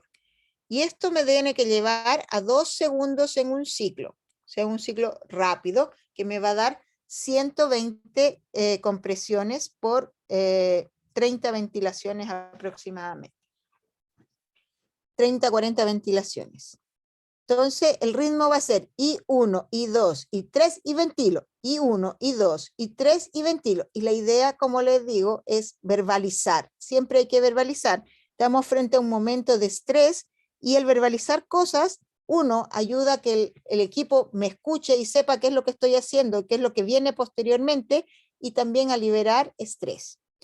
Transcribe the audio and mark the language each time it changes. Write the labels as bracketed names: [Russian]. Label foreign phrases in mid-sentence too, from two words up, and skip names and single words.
[Spanish] Y esto me tiene que llevar a 2 segundos en un ciclo, o sea, un ciclo rápido que me va a dar 120 compresiones por 30 ventilaciones aproximadamente. 30, 40 ventilaciones. Entonces, el ritmo va a ser I1, I2, I3 y ventilo. I1, I2, I3 y ventilo. Y la idea, como les digo, es verbalizar. Siempre hay que verbalizar. Estamos frente a un momento de estrés y el verbalizar cosas, uno, ayuda a que el equipo me escuche y sepa qué es lo que estoy haciendo, qué es lo que viene posteriormente y también a liberar estrés.